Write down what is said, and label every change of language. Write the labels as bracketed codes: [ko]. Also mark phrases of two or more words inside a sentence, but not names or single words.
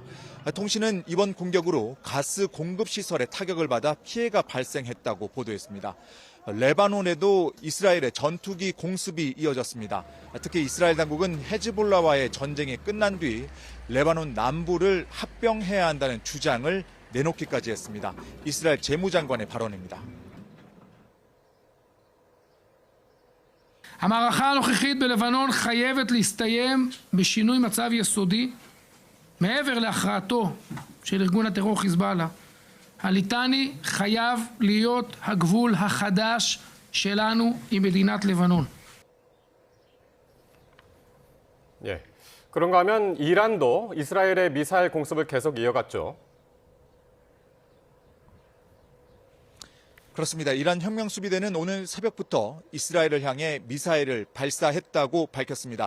[ko] 통신은 이번 공격으로 가스 공급 시설에 타격을 받아 피해가 발생했다고 보도했습니다. 레바논에도 이스라엘의 전투기 공습이 이어졌습니다. 특히 이스라엘 당국은 헤즈볼라와의 전쟁이 끝난 뒤 레바논 남부를 합병해야 한다는 주장을 내놓기까지 했습니다. 이스라엘 재무장관의 발언입니다. [he] המערכה הנוכחית בלבנון חייבת להסתיים בשינוי מצב יסודי מעבר להכרעתו של ארגון הטרור חיזבאללה. הליטני חייב להיות הגבול החדש שלנו עם מדינת לבנון. [ko] 예, 그런가 하면 이란도 이스라엘의 미사일 공습을 계속 이어갔죠. 그렇습니다. 이란 혁명수비대는 오늘 새벽부터 이스라엘을 향해 미사일을 발사했다고 밝혔습니다.